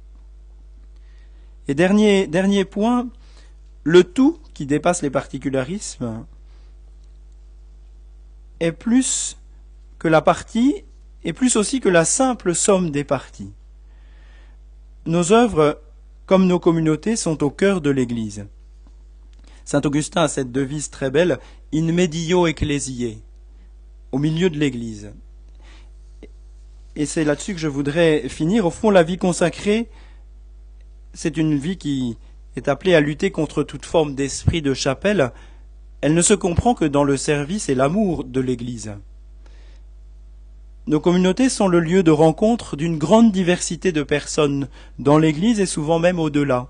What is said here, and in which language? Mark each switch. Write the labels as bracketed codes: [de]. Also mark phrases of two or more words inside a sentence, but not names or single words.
[fr] Et dernier point, le tout qui dépasse les particularismes est plus que la partie et plus aussi que la simple somme des parties. Nos œuvres, comme nos communautés, sont au cœur de l'Église. Saint Augustin a cette devise très belle, [la] in medio ecclesiae. [fr] au milieu de l'Église. Et c'est là-dessus que je voudrais finir. Au fond, la vie consacrée, c'est une vie qui est appelée à lutter contre toute forme d'esprit de chapelle. Elle ne se comprend que dans le service et l'amour de l'Église. Nos communautés sont le lieu de rencontre d'une grande diversité de personnes dans l'Église et souvent même au-delà.